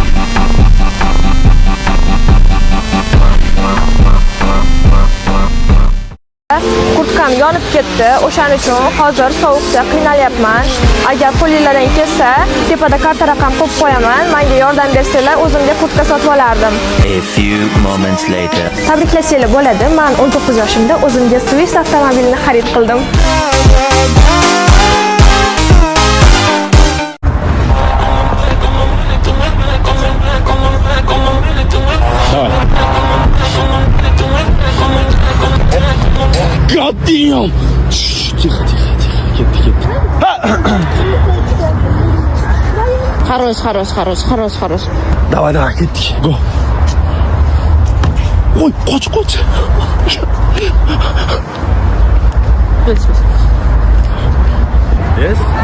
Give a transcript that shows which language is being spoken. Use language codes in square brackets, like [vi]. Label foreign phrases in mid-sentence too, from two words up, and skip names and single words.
[uz] Kurtkam yonib ketdi. O'shaning uchun hozir sovuqda qiynalyapman. Agar qo'lingizdan kelsa, tepada karta raqam qo'yib qo'yaman. Menga yordam bersanglar, o'zimga kurtka sotib olardim. [en] A few moments later. [uz] Tabriklasanglar bo'ladi. Men 19 yoshimda o'zimga Swift avtomobilni xarid qildim. [en] God damn! [uz] Тихо. Ketdi. Хорош. Давай, ketdik. Go. Oy, qoch. Yes?